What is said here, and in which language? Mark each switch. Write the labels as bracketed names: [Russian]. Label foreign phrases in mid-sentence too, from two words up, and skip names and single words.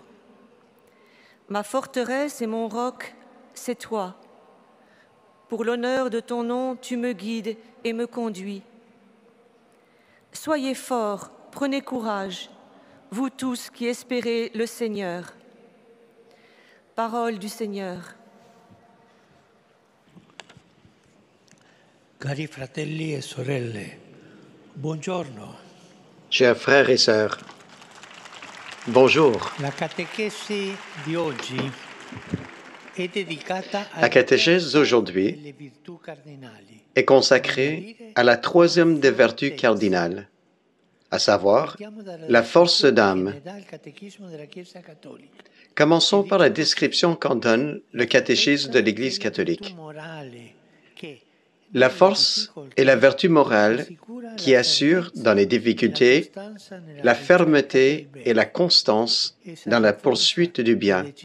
[French] Ma forteresse et mon roc, c'est toi. Pour l'honneur de ton nom, tu me guides et me conduis. Soyez forts, prenez courage, vous tous qui espérez le Seigneur. Parole du Seigneur. [Italian] Cari fratelli e sorelle, buongiorno. [French] Chers frères et sœurs, bonjour. [Italian] La catechesi di oggi è dedicata [French] La catéchèse d'aujourd'hui [Italian] alle virtù cardinali. [French] est consacrée à la troisième des vertus cardinales, à savoir la force d'âme. [Italian] Dal catechismo della Chiesa cattolica. [French] Commençons par la description qu'en donne le catéchisme de l'Église catholique. La force est la vertu morale qui assure dans les difficultés la fermeté et la constance dans la poursuite du bien.